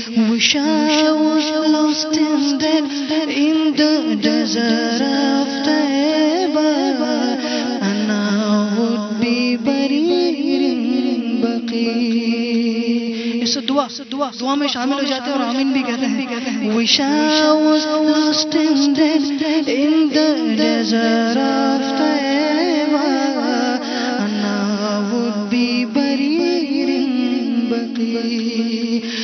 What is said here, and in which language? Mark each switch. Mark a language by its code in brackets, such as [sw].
[en] Wish I was lost and dead in the desert of Taiba, and I would be buried in Baqi. [ur] اس سے دعا میں شامل ہو جاتے ہیں اور آمین بھی کہتے ہیں۔ [en] Wish I was lost and dead in the desert of Taiba, and I would be buried in Baqi.